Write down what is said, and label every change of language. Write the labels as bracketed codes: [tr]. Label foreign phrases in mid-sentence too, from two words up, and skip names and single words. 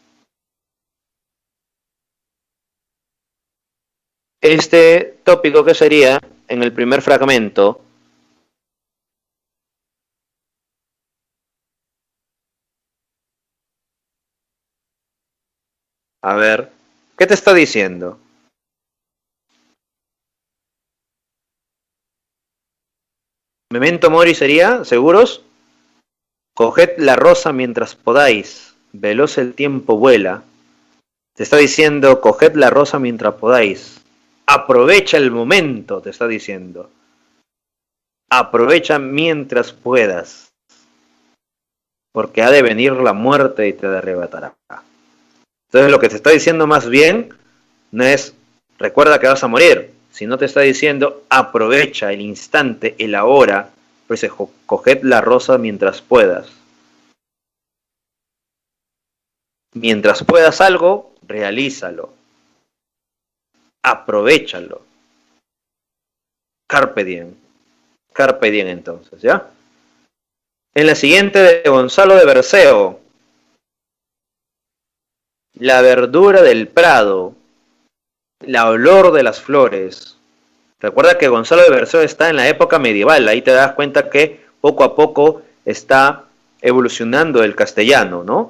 [es] Este tópico que sería en el primer fragmento, a ver, ¿qué te está diciendo? [la] Memento mori [es] sería, ¿seguros? Coged la rosa mientras podáis, veloz el tiempo vuela. Te está diciendo, coged la rosa mientras podáis. Aprovecha el momento, te está diciendo. Aprovecha mientras puedas, porque ha de venir la muerte y te arrebatará. Entonces lo que te está diciendo más bien no es, recuerda que vas a morir, sino te está diciendo, aprovecha el instante, el ahora, pues coged la rosa mientras puedas. Mientras puedas algo, realízalo. [la] Aprovechalo. Carpe diem. Carpe diem [es] entonces, ¿ya? En la siguiente de Gonzalo de Berceo. La verdura del prado. La olor de las flores. Recuerda que Gonzalo de Berceo está en la época medieval. Ahí te das cuenta que poco a poco está evolucionando el castellano, ¿no?